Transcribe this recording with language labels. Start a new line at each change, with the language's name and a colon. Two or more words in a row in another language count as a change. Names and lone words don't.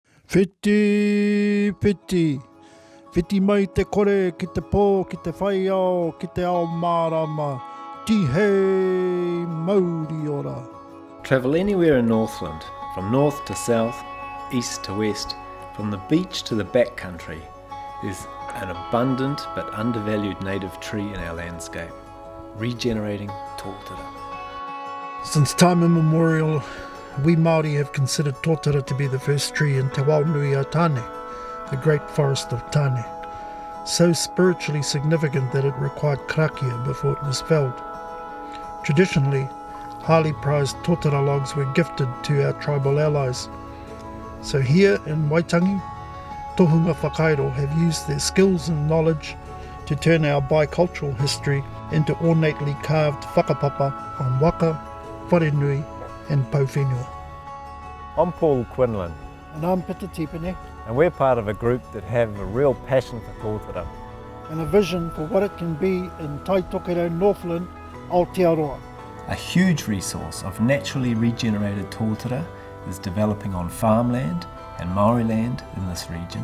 Māori: Whiti, whiti. Whiti mai te kore, ki te pō, ki te whai ao, ki te ao mārama. Tihei mauri ora.
English: Travel anywhere in Northland, from north to south, east to west, from the beach to the backcountry, there's an abundant but undervalued native tree in our landscape, regenerating tōtara. Since time immemorial, we Māori have considered tōtara to be the first tree in Te Waunui o Tāne, the great forest of Tāne, so spiritually significant that it required karakia before it was felled. Traditionally, highly prized tōtara logs were gifted to our tribal allies. So here in Waitangi,
Māori: tohunga whakairo
English: have used their skills and knowledge to turn our bicultural history into ornately carved whakapapa on waka, wharenui and pauwhenua. I'm Paul Quinlan, And I'm Peter Tipene, and we're part of a group that have a real passion for tōtara. and a vision for what it can be in Tai Tokero Northland, Aotearoa. A huge resource of naturally regenerated tōtara is developing on farmland and Māori land in this region.